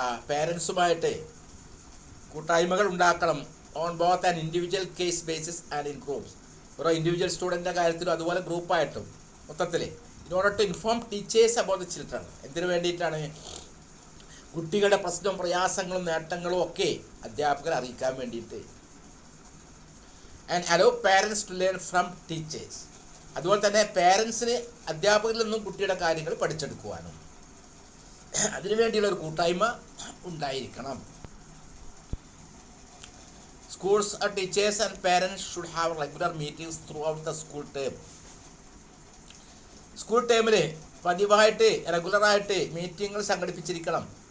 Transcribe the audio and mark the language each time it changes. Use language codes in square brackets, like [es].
[ml] പേരൻസുമായിട്ട് കൂട്ടായ്മകൾ ഉണ്ടാക്കണം. [en] On both an individual case basis and in groups. [ml] ഓരോ ഇൻഡിവിജ്വൽ സ്റ്റുഡൻറ്റിൻ്റെ കാര്യത്തിലും അതുപോലെ ഗ്രൂപ്പായിട്ടും മൊത്തത്തിൽ [en] in order to inform teachers about the children. [ml] എന്തിനു വേണ്ടിയിട്ടാണ്? കുട്ടികളുടെ പ്രശ്നവും പ്രയാസങ്ങളും നേട്ടങ്ങളും ഒക്കെ അധ്യാപകരെ അറിയിക്കാൻ വേണ്ടിയിട്ട്. [en] And allow parents to learn from teachers. [ml] അതുപോലെ തന്നെ പേരൻസിന് അധ്യാപകരിൽ നിന്നും കുട്ടിയുടെ കാര്യങ്ങൾ പഠിച്ചെടുക്കുവാനും അതിനു വേണ്ടിയുള്ള ഒരു കൂട്ടായ്മ ഉണ്ടായിരിക്കണം. [en] Schools, teachers and parents should have regular meetings throughout the school term. [ml] School ടൈമിൽ പതിവായിട്ട് റെഗുലറായിട്ട് മീറ്റിങ്ങുകൾ സംഘടിപ്പിച്ചിരിക്കണം.